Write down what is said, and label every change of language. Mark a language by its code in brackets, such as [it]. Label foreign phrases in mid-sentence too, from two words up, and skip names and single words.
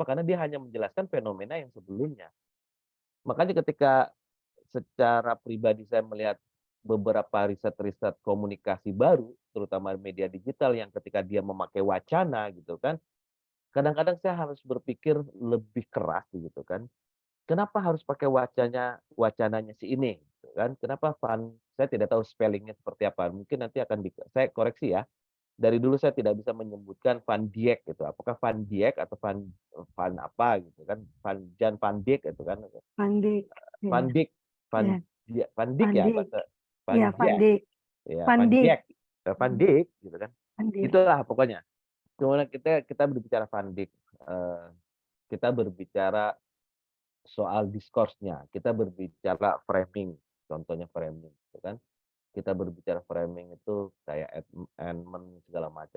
[id] Karena dia hanya menjelaskan fenomena yang sebelumnya. Makanya ketika secara pribadi saya melihat beberapa riset-riset komunikasi baru, terutama media digital yang ketika dia memakai wacana gitu kan, kadang-kadang saya harus berpikir lebih keras gitu kan. Kenapa harus pakai wacananya si ini, gitu kan? Kenapa saya tidak tahu spellingnya seperti apa. Mungkin nanti akan saya koreksi ya. Dari dulu saya tidak bisa menyebutkan Van Dijk gitu. Apakah Van Dijk atau Van apa gitu kan? Van Dijk itu kan. Pandik. Van Ya, Dijk, ya. Van Dijk ya Pandik. bahasa Van Ya, Dijk, Pandik. ya Van Pandik. Dijk, Van Dijk gitu kan. Pandik. Itulah pokoknya. Kemudian kita berbicara Van Dijk, kita berbicara soal diskursnya, kita berbicara framing, contohnya framing, gitu kan. Kita berbicara framing itu kayak Edmund segala macam.